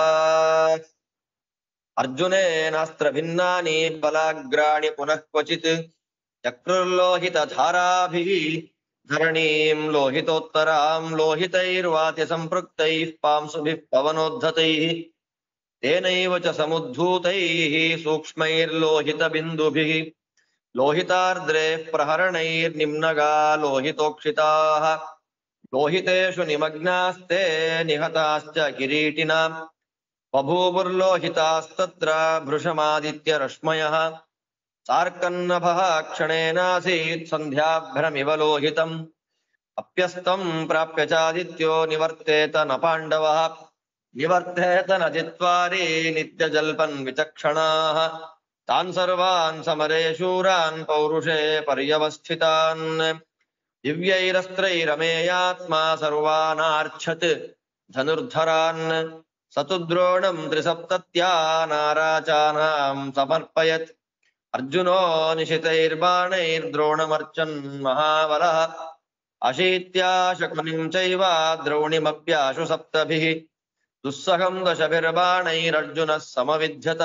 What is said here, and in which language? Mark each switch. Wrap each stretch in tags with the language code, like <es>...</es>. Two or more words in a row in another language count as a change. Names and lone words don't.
<sa>ಅರ್ಜುನೇನಾಸ್ತ್ರ ಭಿನ್ನಾನಿ ಬಲಾಗ್ರಾಣಿ ಪುನಃ ಕ್ವಚಿತ್ ಚಕ್ರುರ್ಲೋಹಿತ ಧಾರಾಭಿಃ ಧರಣೀಂ ಲೋಹಿತೋತ್ತರಾಂ ಲೋಹಿತೈರ್ವಾತಿ ಸಂಪೃಕ್ತೈಃ ಪಾಂಸುಭಿಃ ಪವನೋದ್ಧತೈಃ ತೇನೈವ ಚ ಸಮುದ್ಧೂತೈಃ ಸೂಕ್ಷ್ಮೈರ್ಲೋಹಿತ ಬಿಂದುಭಿಃ ಲೋಹಿತಾರ್ದ್ರೈಃ ಪ್ರಹರಣೈರ್ನಿಮ್ನಗಾ ಲೋಹಿತೋಕ್ಷಿತಾಃ ಲೋಹಿತೇಷು ನಿಮಗ್ನಾಸ್ತೆ ನಿಹತಾಶ್ಚ ಕಿರೀಟಿನಾಂ ಬಭೂವುರ್ಲೋಹಿತಾಸ್ತತ್ರ ಭೃಶಮಾದಿತ್ಯ ರಶ್ಮಯಃ ಸಾರ್ಕನ್ನಭಃ ಕ್ಷಣೇನಾಸೀತ್ ಸಂಧ್ಯಾಭ್ರಮಿವ ಲೋಹಿತಂ ಅಪ್ಯಸ್ತಂ ಪ್ರಾಪ್ಯ ಚಾದಿತ್ಯೋ ನಿವರ್ತೇತ ನ ಪಾಂಡವಃ ನಿವರ್ತೇತ ನ ಜಿತ್ವಾರಿ ನಿತ್ಯಜಲ್ಪನ್ ವಿಚಕ್ಷಣಾಃ ತಾನ್ ಸರ್ವಾನ್ ಸಮರೇ ಶೂರಾನ್ ಪೌರುಷೇ ಪರ್ಯವಸ್ಥಿತಾನ್ ದಿವ್ಯೈರಸ್ತ್ರೈರಮೇಯಾತ್ಮ ಸರ್ವಾನಾರ್ಛತ್ ಧನುರ್ಧರಾನ್ ಸತು ದ್ರೋಣಂ ತ್ರಿಸಪ್ತತ್ಯಾ ನಾರಾಚಾನಾಂ ಸಮರ್ಪಯತ್ ಅರ್ಜುನೋ ನಿಶಿತೈರ್ಬಾಣೈರ್ದ್ರೋಣಮರ್ಚನ್ ಮಹಾಬಲಃ ಅಶೀತ್ಯಾ ಶಕುನಿಂ ಚೈವ ದ್ರೌಣಿಮಪ್ಯಾಶು ಸಪ್ತಭಿಃ ದುಸ್ಸಹಂ ದಶಭಿರ್ಬಾಣೈರರ್ಜುನಃ ಸಮವಿಧ್ಯತ</sa>